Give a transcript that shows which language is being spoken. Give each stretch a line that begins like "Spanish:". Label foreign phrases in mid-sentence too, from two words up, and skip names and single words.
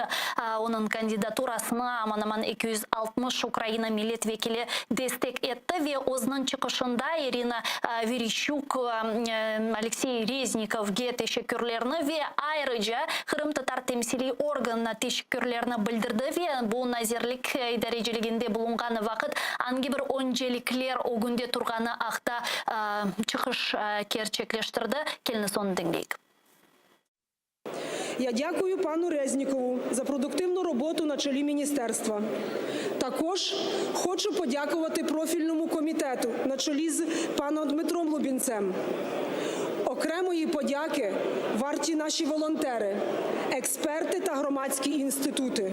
Crimean Tatar: Onun kandidaturasını aman 260 Ukrayna milletvekili destek etti ve o'zining çıkışında Irina Vereshchuk, Alexey Reznikovga teşekkürlerini ve ayrıca Kırım Tatar temsili organına teşekkürlerini bildirdi ve bu nazirlik dereceliginde bulungan vakit hangi bir öncelikler o günde turganı akta çıkış gerçekleştirdi. Kelini sonu dinleyik.
Ukrainian: Я дякую пану Резнікову за продуктивну роботу на чолі міністерства. Також хочу подякувати профільному комітету на чолі з паном Дмитром Лубінцем. Окремої подяки варті наші волонтери, експерти та громадські інститути.